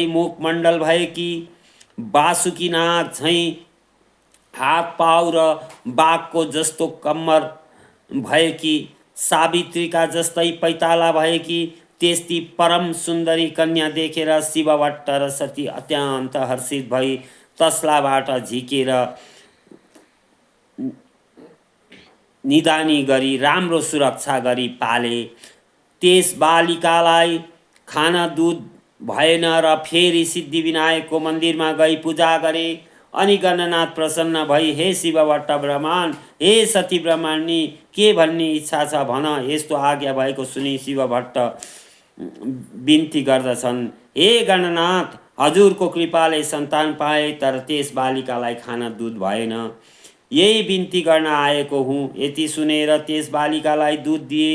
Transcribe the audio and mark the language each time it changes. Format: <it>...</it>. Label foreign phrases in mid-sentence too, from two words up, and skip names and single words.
<ne>मुखमण्डल भएकी, बासुकी नाग झैँ हात पाउ र बाघको जस्तो कम्मर भएकी, सावित्रीका जस्तै पैताला भएकी, त्यस्ती परम सुन्दरी कन्या देखेर शिवभट्ट र सती अत्यन्त हर्षित भई तस्लाबाट झिकेर निदानी गरी राम्रो सुरक्षा गरी पाले। त्यस बालिकालाई खाना दुध भएन र फेरि सिद्धिविनायकको मन्दिरमा गई पूजा गरे। अनि गणनाथ प्रसन्न भई, हे शिवभट्ट ब्रह्मण, हे सती ब्रह्मणी, के भन्ने इच्छा छ भन। यस्तो आज्ञा भएको सुनि शिवभट्ट बिन्ती गर्दछन्, हे गणनाथ, हजुरको कृपाले सन्तान पाए तर त्यस बालिकालाई खाना दुध भएन। यही बिन्ती गर्न आएको हुँ। यति सुनेर त्यस बालिकालाई दुध दिए।</ne>